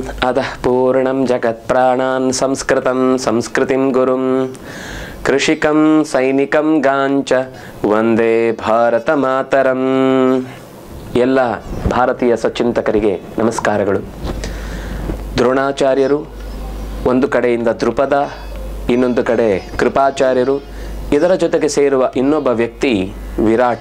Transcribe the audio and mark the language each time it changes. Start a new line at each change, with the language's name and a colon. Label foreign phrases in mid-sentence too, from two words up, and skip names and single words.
Sanskrit: पूर्णादः पूर्णं जगत्प्राणान् संस्कृतं संस्कृतिं गुरुं कृषिकं सैनिकं गाञ्च ವಂದೇ ಭಾರತ ಮಾತರಂ.
Kannada: ಎಲ್ಲ ಭಾರತೀಯ ಸಚಿಂತಕರಿಗೆ ನಮಸ್ಕಾರಗಳು. ದ್ರೋಣಾಚಾರ್ಯರು ಒಂದು ಕಡೆಯಿಂದ ದ್ರುಪದ, ಇನ್ನೊಂದು ಕಡೆ ಕೃಪಾಚಾರ್ಯರು, ಇದರ ಜೊತೆಗೆ ಸೇರುವ ಇನ್ನೊಬ್ಬ ವ್ಯಕ್ತಿ ವಿರಾಟ.